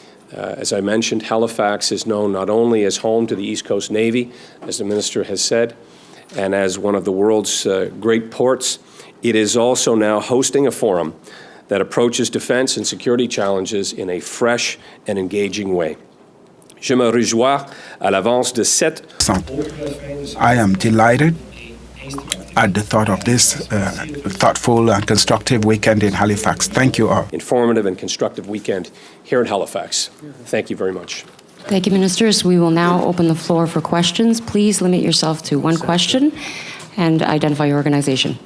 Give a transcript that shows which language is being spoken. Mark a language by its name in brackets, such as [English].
[English] As I mentioned, Halifax is known not only as home to the East Coast Navy, as the Minister has said, and as one of the world's great ports, it is also now hosting a forum that approaches defense and security challenges in a fresh and engaging way. [French] Je me réjouis à l'avance de cette. [English] I am delighted at the thought of this thoughtful and constructive weekend in Halifax. Thank you all. Informative and constructive weekend here in Halifax. Thank you very much. Thank you, Ministers. We will now open the floor for questions. Please limit yourself to one question and identify your organization.